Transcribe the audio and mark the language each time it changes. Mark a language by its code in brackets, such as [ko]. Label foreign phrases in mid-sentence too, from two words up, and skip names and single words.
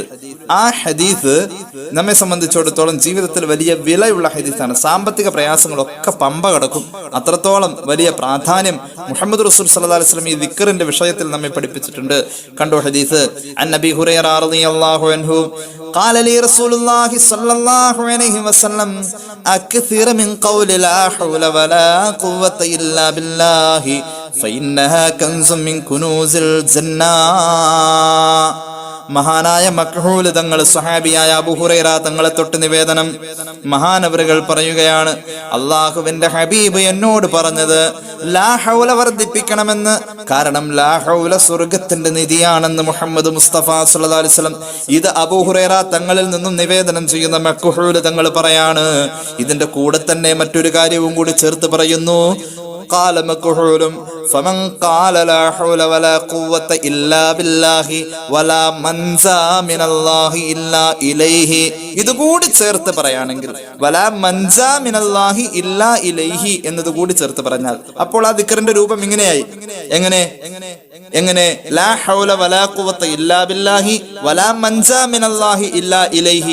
[ml] ആ ഹദീസ് നമ്മെ സംബന്ധിച്ചിടത്തോളം ജീവിതത്തിൽ വലിയ വിലയുള്ള ഹദീസാണ്. സാമ്പത്തിക പ്രയാസങ്ങളൊക്കെ പമ്പ കടക്കും. അത്രത്തോളം വലിയ പ്രാധാന്യം മുഹമ്മദ് റസൂൽ [ar] صلى الله عليه وسلم [ml] ഈ ദിക്റിന്റെ വിഷയത്തിൽ നമ്മെ പഠിപ്പിച്ചിട്ടുണ്ട്. കണ്ടോ ഹദീസ്. [ar] عن النبي هريرة رضي الله عنه قال لي رسول الله صلى الله عليه وسلم أكثر من قول لا حول ولا قوة إلا بالله فإنها كنز من كنوز الجنة. [ml] മഹാനായ മക്ഹൂൽ തങ്ങൾ സ്വഹാബിയായ അബൂ ഹുറൈറ തങ്ങളെ തൊട്ട് നിവേദനം. മഹാനവറുകൾ പറയുകയാണ്, അള്ളാഹുവിന്റെ ഹബീബ് എന്നോട് പറഞ്ഞത് [ar] لا حول [ml] വർദ്ധിപ്പിക്കണമെന്ന്. കാരണം [ar] لا حول [ml] സ്വർഗത്തിന്റെ നിധിയാണെന്ന് മുഹമ്മദ് മുസ്തഫ [ar] صلى الله عليه وسلم. [ml] ഇത് അബൂ ഹുറൈറ തങ്ങളിൽ നിന്നും നിവേദനം ചെയ്യുന്ന മക്ഹൂൽ തങ്ങൾ പറയാണ്. ഇതിന്റെ കൂടെ തന്നെ മറ്റൊരു കാര്യവും കൂടി ചേർത്ത് പറയുന്നു. [ar] قال مكحول فمن قال لا حول ولا قوة إلا بالله ولا منزا من الله إلا إليه. [ml] ഇതുകൂടി ചേർത്ത് പറയാണെങ്കിൽ [ar] ولا منجى من الله إلا إليه [ml] എന്നത് കൂടി ചേർത്ത് പറഞ്ഞാൽ അപ്പോൾ ആ ദിക്റിന്റെ രൂപം ഇങ്ങനെയായി. [ar] എങ്ങനെ لا حول ولا قوة إلا بالله ولا منجى من الله إلا إليه.